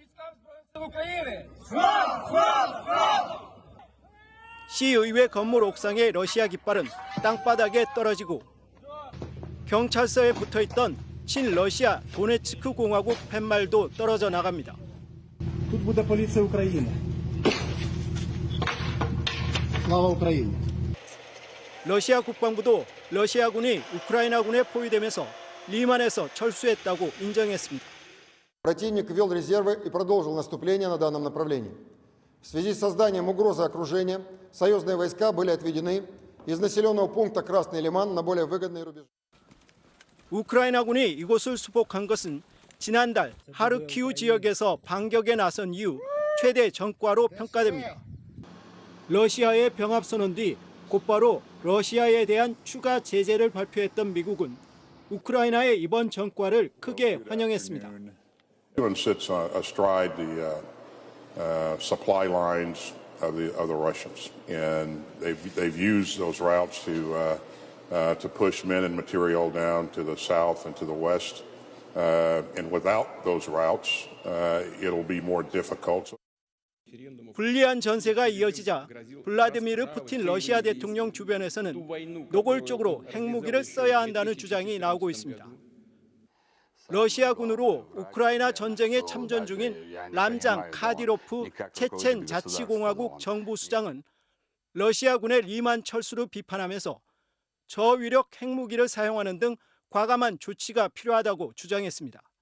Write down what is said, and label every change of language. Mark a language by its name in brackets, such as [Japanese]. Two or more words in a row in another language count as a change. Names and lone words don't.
[Korean] 시의회 건물 옥상의 러시아 깃발은 땅바닥에 떨어지고 경찰서에 붙어있던 친러시아 도네츠크 공화국 팻말도 떨어져 나갑니다. 러시아 국방부도 러시아군이 우크라이나군에 포위되면서 리만에서 철수했다고 인정했습니다. [Russian] Противник ввел резервы и продолжил наступление на данном направлении. В связи с созданием угрозы окружения союзные войска были отведены из населенного пункта Красный Лиман на более выгодные рубежи. 우크라이나군이 이곳을 수복한 것은 지난달 하르키우 지역에서 반격에 나선 이후 최대 전과로 평가됩니다. 러시아의 병합 선언 뒤 곧바로 러시아에 대한 추가 제재를 발표했던 미국은 우크라이나의 이번 전과를 크게 환영했습니다. [English] Sits astride the supply lines of the Russians, and they've used those routes to push men and material down to the south and to the west. And without those routes, it'll be more difficult. [Korean] 불리한 전세가 이어지자 블라디미르 푸틴 러시아 대통령 주변에서는 노골적으로 핵무기를 써야 한다는 주장이 나오고 있습니다. 러시아군으로 우크라이나 전쟁에 참전 중인 람잔 카디로프 체첸 자치공화국 정부수장은 러시아군의 리만 철수를 비판하면서 저위력 핵무기를 사용하는 등 과감한 조치가 필요하다고 주장했습니다.